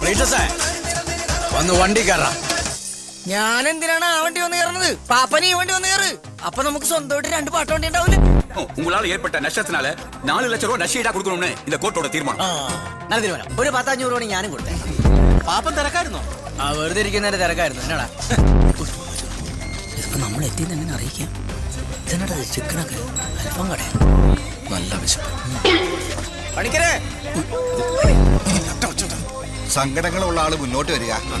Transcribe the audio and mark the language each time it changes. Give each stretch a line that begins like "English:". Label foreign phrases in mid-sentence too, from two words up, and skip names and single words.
Malayalam: വന്ന് വണ്ടി കയറാം. ഞാൻ എന്തിനാണ് ആ വണ്ടി വന്ന് കയറുന്നത്? പാപ്പന് ഈ വണ്ടി വന്ന് കയറ്. അപ്പൊ നമുക്ക് സ്വന്തമായിട്ട് 2 പാട്ട വണ്ടി ഉണ്ടാവില്ല.
Tamil: உங்களால ஏற்பட்ட நஷ்டத்தினால 4 லட்சம் ரூபாய் நஷ்டஈடா கொடுக்கணும்னு இந்த கோர்ட்டோட தீர்மானம்.
Malayalam: നല്ല തീരുമാനം. ഒരു 10-500 രൂപ ഞാനും കൊടുത്തേ. പാപ്പൻ തിരക്കായിരുന്നോ? ആ വെറുതെ ഇരിക്കുന്നതിന്റെ തിരക്കായിരുന്നു. എന്നാടാ ഇതിപ്പോ നമ്മൾ എത്തിയെന്ന് എങ്ങനെ അറിയിക്കാം? ഇതെന്നാ ചിക്കനൊക്കെ അല്പം കട നല്ല വിശപ്പ്. പണിക്കരേ, സങ്കടങ്ങളുള്ള ആള് മുന്നോട്ട് വരിക.